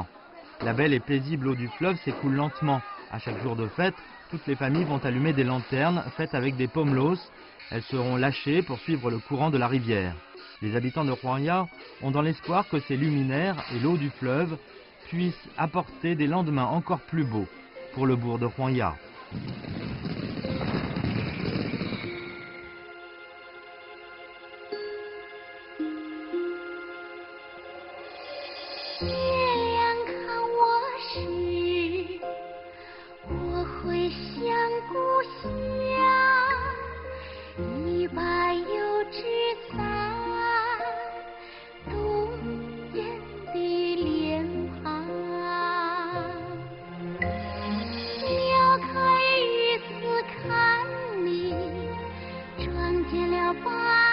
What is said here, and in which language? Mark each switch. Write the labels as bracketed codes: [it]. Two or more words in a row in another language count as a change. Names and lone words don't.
[fr] La belle et paisible eau du fleuve s'écoule lentement. À chaque jour de fête, toutes les familles vont allumer des lanternes faites avec des pomelos. Elles seront lâchées pour suivre le courant de la rivière. Les habitants de Huangya ont dans l'espoir que ces luminaires et l'eau du fleuve puissent apporter des lendemains encore plus beaux pour le bourg de Huangya. [zh] 月亮看我时，我会想故乡，一把油纸伞，冬天的脸庞，撩开雨丝看你，撞见了。